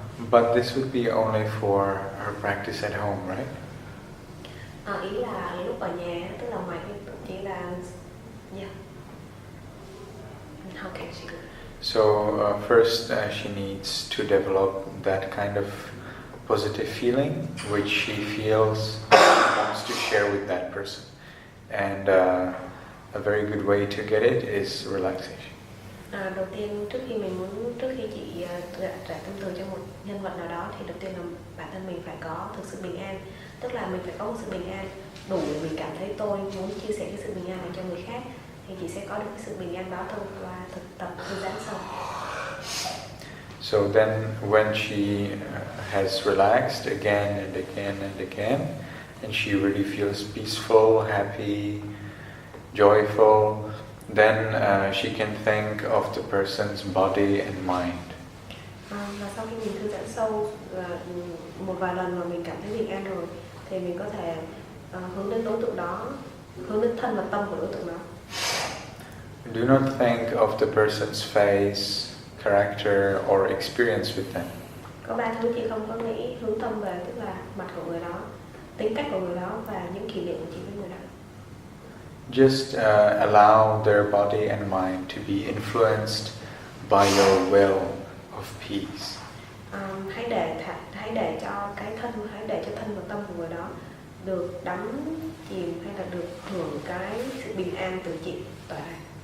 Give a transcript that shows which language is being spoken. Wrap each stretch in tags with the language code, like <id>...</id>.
<en>But this would be only for her practice at home, right?</en> <vi>Ý là lúc ở nhà, tức là ngoài cái chỉ là, yeah.</vi> <en>How can she do it? So first she needs to develop that kind of positive feeling which she feels wants to share with that person. And a very good way to get it is relaxation.</en> <vi>Đầu tiên trước khi chị trả tâm từ cho một nhân vật nào đó thì đầu tiên là bản thân mình phải có thực sự bình an, tức là mình phải có một sự bình an đủ để mình cảm thấy tôi muốn chia sẻ cái sự bình an này cho người khác, thì chị sẽ có được cái sự bình an đó thông qua thực tập thư giãn sâu.</vi> <en>So then when she has relaxed again and again and again, and she really feels peaceful, happy, joyful, then she can think of the person's body and mind.</en> <vi>Và sau khi mình thư giãn sâu một vài lần mà mình cảm thấy bình an rồi, thì mình có thể hướng đến đối tượng đó, hướng đến thân và tâm của đối tượng đó.</vi> <en>Do not think of the person's face, character or experience with them.</en> <vi>Có ba thứ chị không có nghĩ hướng tâm về, tức là mặt của người đó, tính cách của người đó và những kỷ niệm của chị với người đó.</vi> <en>Just allow their body and mind to be influenced by your will of peace.</en> <vi>Hãy để cho thân và tâm của người đó được đắm chìm hay là được hưởng cái sự bình an từ chị tỏa ra.</vi>